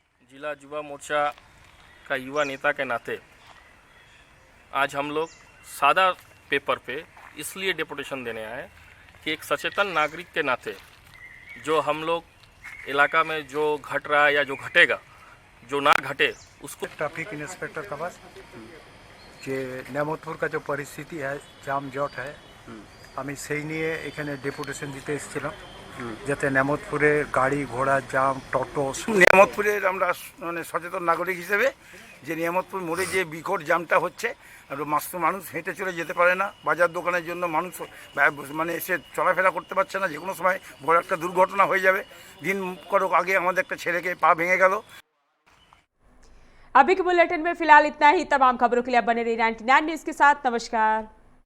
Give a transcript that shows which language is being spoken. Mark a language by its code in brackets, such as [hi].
[hi] जिला युवा मोर्चा का युवा नेता के नाते आज हम लोग सादा पेपर पे इसलिए डेपुटेशन देने आए कि एक सचेतन नागरिक के नाते जो हम लोग इलाका में जो घट रहा है या जो घटेगा, जो ना घटे उसको। ट्रैफिक इंस्पेक्टर का बस যে নিয়ামতপুর का जो परिस्थिति है जामजट है [bn] আমি সেই নিয়ে এখানে ডেপুটেশন দিতে এসেছিলাম যাতে নিয়ামতপুরের গাড়ি ঘোড়া জাম টোটো নিয়ামতপুরের আমরা মানে সচেতন নাগরিক হিসেবে যে নিয়ামতপুর মোড়ে যে বিকট জামটা হচ্ছে আর মানুষ হেঁটে চলে যেতে পারে না, বাজার দোকানের জন্য মানুষ মানে এসে চলাফেরা করতে পারছে না, যে কোনো সময় বড় একটা দুর্ঘটনা হয়ে যাবে। দিন কয়েক আগে আমাদের একটা ছেলেকে পা ভেঙে গেল। [hi] अभी के बुलेटिन में फिलहाल इतना ही। तमाम खबरों के लिए बने रहिए 99 न्यूज़ के साथ। नमस्कार।